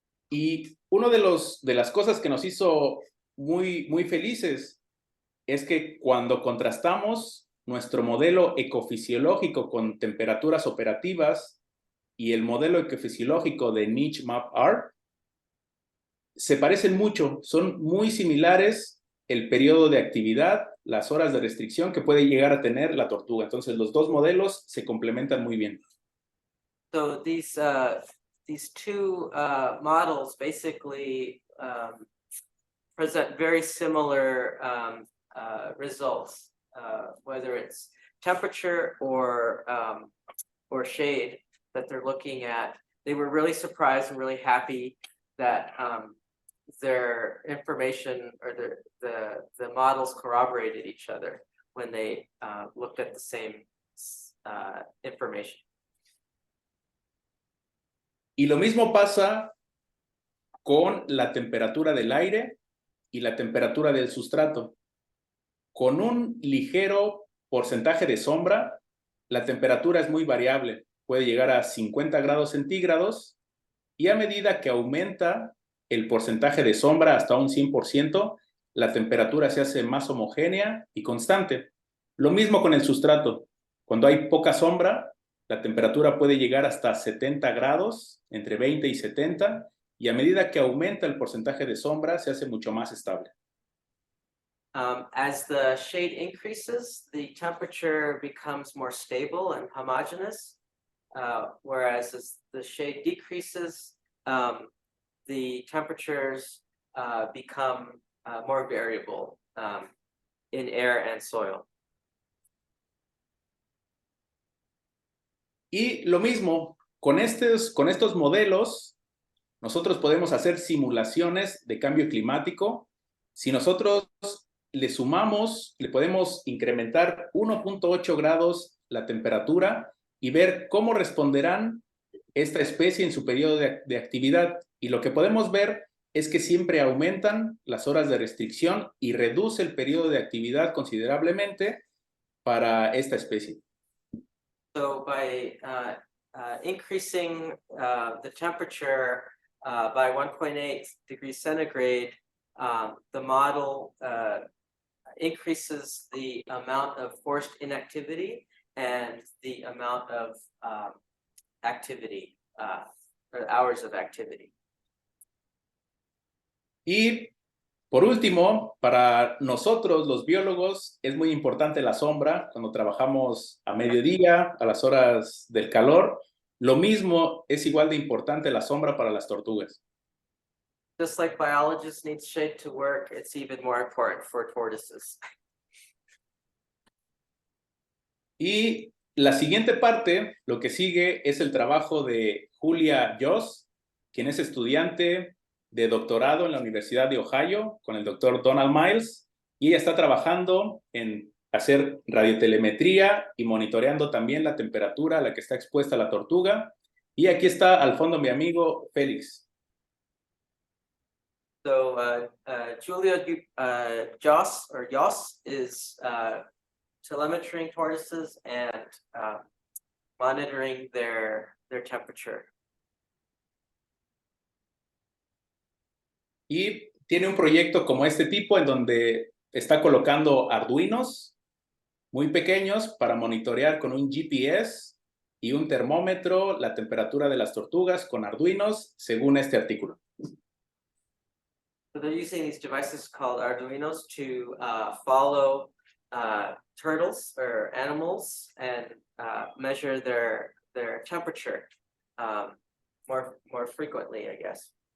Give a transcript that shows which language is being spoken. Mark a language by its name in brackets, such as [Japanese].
[Spanish] Y uno de las cosas que nos hizo muy felices es que cuando contrastamos nuestro modelo ecofisiológico con temperaturas operativas y el modelo ecofisiológico de Niche Map R, se parecen mucho, son muy similares el periodo de actividad, las horas de restricción que puede llegar a tener la tortuga. Entonces, los dos modelos se complementan muy bien. [English] So these two models basically present very similar results, whether it's temperature or shade that they're looking at. They were really surprised and really happy that their information or the models corroborated each other when they looked at the same information. [Spanish] Y lo mismo pasa con la temperatura del aire y la temperatura del sustrato. Con un ligero porcentaje de sombra, la temperatura es muy variable. Puede llegar a 50 grados centígrados y a medida que aumenta el porcentaje de sombra hasta un 100%, la temperatura se hace más homogénea y constante. Lo mismo con el sustrato. Cuando hay poca sombra, la temperatura puede llegar hasta 70 grados, entre 20 y 70, y a medida que aumenta el porcentaje de sombra, se hace mucho más estable. [English] As the shade increases, the temperature becomes more stable and homogeneous, whereas as the shade decreases, the temperatures become more variable in air and soil. [Spanish] Y lo mismo, con estos modelos, nosotros podemos hacer simulaciones de cambio climático. Si nosotros le sumamos, le podemos incrementar 1.8 grados la temperatura y ver cómo responderán esta especie en su periodo de actividad. Y lo que podemos ver es que siempre aumentan las horas de restricción y reduce el periodo de actividad considerablemente para esta especie. [English] So by increasing the temperature by 1.8 degrees centigrade, the model increases the amount of forced inactivity and the amount of activity, or hours of activity. [Spanish] Y por último, para nosotros los biólogos es muy importante la sombra cuando trabajamos a mediodía, a las horas del calor. Lo mismo es igual de importante la sombra para las tortugas. [English] Just like biologists need shade to work, it's even more important for tortoises. [Spanish] Y la siguiente parte, lo que sigue es el trabajo de Julia Joss, quien es estudiante de doctorado en la Universidad de Ohio con el doctor Donald Miles, y ella está trabajando en hacer radiotelemetría y monitoreando también la temperatura a la que está expuesta la tortuga. Y aquí está al fondo mi amigo Félix. [English] So Julia Joss is telemetering tortoises and monitoring their temperature [Spanish] y tiene un proyecto como este tipo en donde está colocando arduinos muy pequeños para monitorear con un GPS y un termómetro la temperatura de las tortugas con arduinos según este artículo. [English] So they're using these devices called Arduinos to follow turtles or animals and measure their temperature more frequently, I guess.